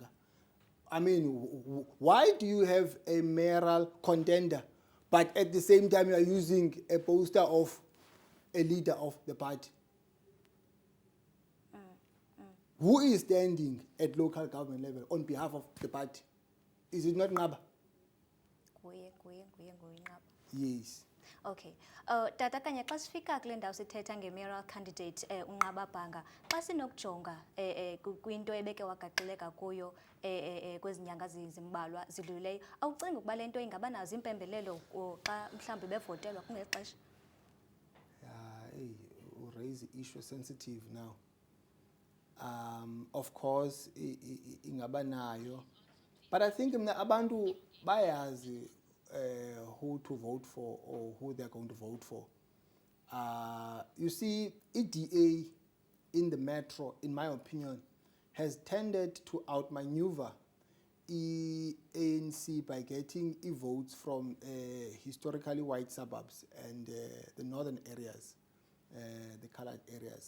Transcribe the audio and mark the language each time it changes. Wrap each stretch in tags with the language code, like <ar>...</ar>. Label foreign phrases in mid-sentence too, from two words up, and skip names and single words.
<en>I mean, why do you have a mayoral contender, but at the same time you are using a poster of a leader of the party? Who is standing at local government level on behalf of the party? Is it not Ngaba? Yes. Okay.</en> <xh>Tata kanye xa sifika kule ndawo sithetha nge-</xh> <en>mayoral candidate</en> <xh>uNqababhanga xa sinokujonga kwinto ebeke wagaxeleka kuyo kwezi nyanga zimbalwa zidlulileyo, awucingi ukuba le nto ingaba nazo impembelelo xa mhlawumbi bevotelwa kungexesha?</xh> <en>Hey, you raise the issue sensitive now. Of course,</en> <xh>ingaba nayo,</xh> <en>but I think</en> <xh>abantu bayazi</xh> <en>who to vote for or who they're going to vote for. You see, EDA in the metro, in my opinion, has tended to outmaneuver ANC by getting votes from historically white suburbs and the northern areas, the colored areas.</en>